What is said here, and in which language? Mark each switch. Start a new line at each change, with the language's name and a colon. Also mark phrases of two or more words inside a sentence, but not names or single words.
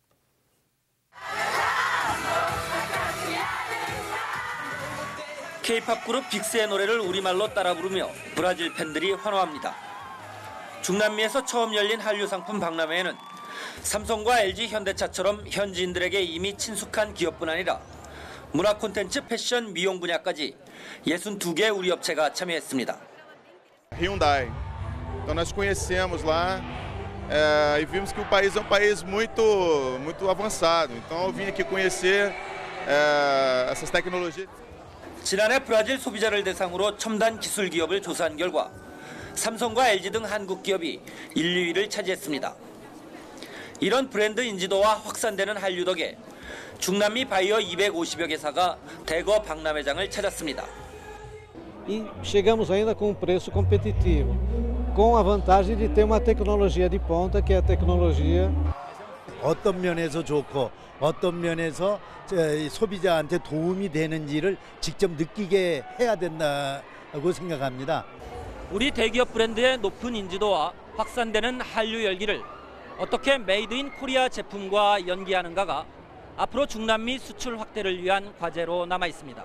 Korean: K-팝 그룹 빅스의 노래를 우리말로 따라 부르며 브라질 팬들이 환호합니다. 중남미에서 처음 열린 한류 상품 박람회에는 삼성과 LG 현대차처럼 현지인들에게 이미 친숙한 기업뿐 아니라 문화 콘텐츠, 패션, 미용 분야까지 62개 우리 업체가 참여했습니다.
Portuguese: Hyundai. Então nós conhecemos lá e vimos que o país é um país muito avançado. Então eu vim aqui conhecer essas tecnologias.
Korean: 지난해 브라질 소비자를 대상으로 첨단 기술 기업을 조사한 결과 삼성과 LG 등 한국 기업이 1, 2위를 차지했습니다. 이런 브랜드 인지도와 확산되는 한류 덕에 중남미 바이어 250여 개사가 대거 박람회장을 찾았습니다.
Portuguese: E chegamos ainda com um preço competitivo, com a vantagem de ter uma tecnologia de ponta, que é a tecnologia.
Korean: 어떤 면에서 좋고 어떤 면에서 소비자한테 도움이 되는지를 직접 느끼게 해야 된다고 생각합니다. 우리 대기업 브랜드의 높은 인지도와 확산되는 한류 열기를 어떻게 메이드 인 코리아 제품과 연계하는가가 앞으로 중남미 수출 확대를 위한 과제로 남아 있습니다.